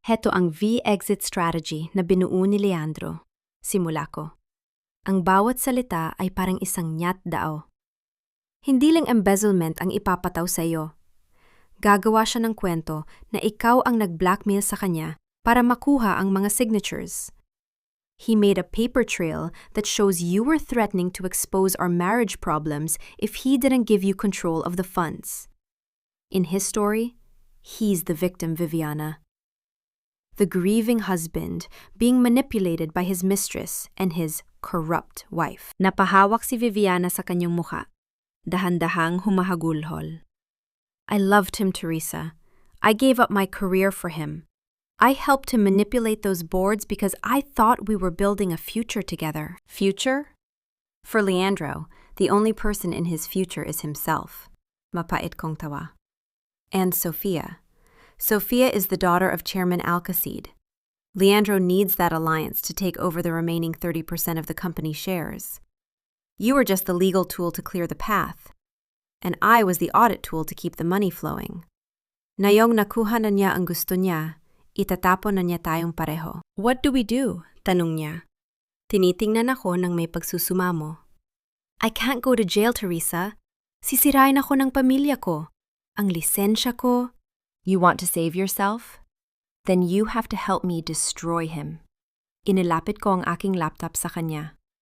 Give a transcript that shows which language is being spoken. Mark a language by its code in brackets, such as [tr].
[tl] "Heto ang V-exit strategy na binuo ni Leandro." Simula ko. Ang bawat salita ay parang isang nyat dao. "Hindi lang embezzlement ang ipapataw sa iyo. Gagawa siya ng kwento na ikaw ang nag-blackmail sa kanya para makuha ang mga signatures. [en] He made a paper trail that shows you were threatening to expose our marriage problems if he didn't give you control of the funds. In his story, he's the victim, Viviana. The grieving husband being manipulated by his mistress and his corrupt wife." [tl] Napahawak si Viviana sa kanyang mukha. Dahan-dahang humahagulhol. [en] "I loved him, Teresa. I gave up my career for him. I helped him manipulate those boards because I thought we were building a future together." "Future?" "For Leandro, the only person in his future is himself." [tl] Mapait kong tawa. [en] "And Sophia. Sophia is the daughter of Chairman Alcacid. Leandro needs that alliance to take over the remaining 30% of the company shares. You were just the legal tool to clear the path, and I was the audit tool to keep the money flowing. [tl] Ngayong nakuha na niya ang gusto niya, itatapon na niya tayong pareho." [en] "What do we do?" [tl] tanong niya. Tinitingnan ako ng may pagsusumamo. [en] I can't go to jail, Teresa. [tl] Sisirain ako ng pamilya ko. Ang lisensya ko. [en] You want to save yourself? Then you have to help me destroy him. [tl] Inilapit ko ang aking laptop sa kanya.